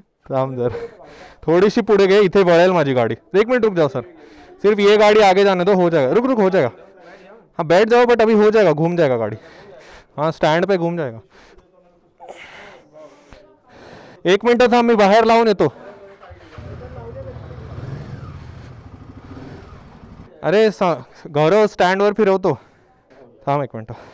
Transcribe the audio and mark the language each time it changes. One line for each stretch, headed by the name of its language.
Marathi: थांब जर थोड़ी पुढे गए, इथे वळेल माझी गाड़ी.
Hindi: 1 मिनट रुक जाओ सर, सिर्फ ये गाड़ी आगे जाने दो, हो जाएगा. रुक हो जाएगा. हाँ बैठ जाओ, बट अभी हो जाएगा, घूम जाएगा गाड़ी. हाँ स्टैंड पे घूम जाएगा.
Marathi: 1 मिनट था, मी बाहेर लावून येतो. अरे गौरव स्टँडवर फिरवतो. थांब 1 मिनट.